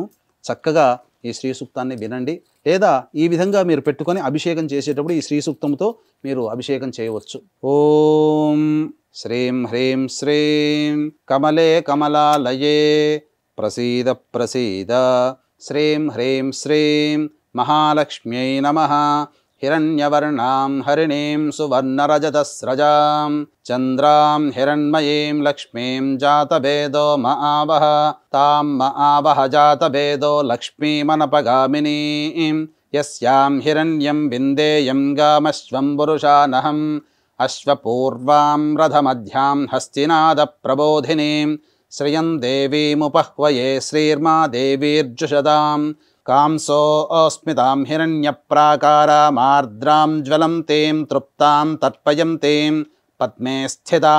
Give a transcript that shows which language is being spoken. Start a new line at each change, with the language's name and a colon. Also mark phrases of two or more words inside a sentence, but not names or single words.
Telugu: చక్కగా ఈ శ్రీ సూక్తాన్ని వినండి లేదా ఈ విధంగా మీరు పెట్టుకొని అభిషేకం చేసేటప్పుడు ఈ శ్రీ సూక్తంతో మీరు అభిషేకం చేయవచ్చు.
Sanskrit: ఓం శ్రీం హ్రీం శ్రీం కమలే కమలాలయే ప్రసీద ప్రసీద శ్రీం హ్రీం శ్రీం మహాలక్ష్మ్యై నమః हिरण्यवर्णां हरिणीं सुवर्णरजतस्रजां चन्द्रां हिरण्मयीं लक्ष्मीं जातवेदो महावः तां महावः जातवेदो लक्ष्मीमनपगामिनीं यस्यां हिरण्यं विन्देयं गामश्वं पुरुषानहम् अश्वपूर्वां रथमध्यां हस्तिनादप्रबोधिनीं श्रियं देवीमुपह्वये श्रीर्मा देवीर्जुषदां कांसोऽस्मितां हिरण्यप्राकारामार्द्रां ज्वलन्तीं तृप्तां तर्पयन्तीं पद्मे स्थितां